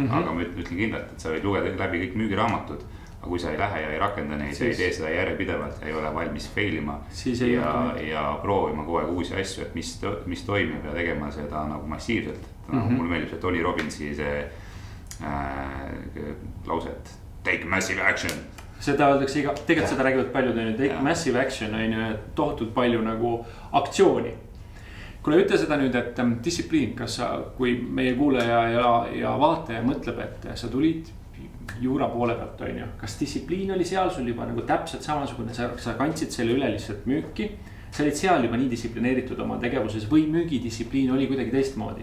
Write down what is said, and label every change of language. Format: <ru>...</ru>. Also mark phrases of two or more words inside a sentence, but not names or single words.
<et>Aga ma ütlen kindlalt, et sa võid lugeda läbi kõik müügiraamatud. Aga kui sa ei lähe ja ei rakenda neid, ei tee seda järjepidevalt ja ei ole valmis failima ja proovima kogu aeg uusi asju, et mis toimib ja tegema seda nagu massiivselt. Mulle meeldib see Tony Robbinsi see lause, et</et> <en>take massive action.</en> <et>Seda öeldakse tegelikult seda räägivad paljud,</et> <en>take massive action</en> <et>on ju, tohutult palju nagu aktsiooni. Kuule, ütle seda nüüd, et distsipliin, kas sa, kui meie kuulaja ja vaataja mõtleb, et sa tulid juura poole pealt on ju, kas distsipliin oli seal sul juba nagu täpselt samasugune, sa kandsid selle üle lihtsalt müüki, sa olid seal juba nii distsiplineeritud oma tegevuses või müügidistsipliin oli kuidagi teistmoodi?</et>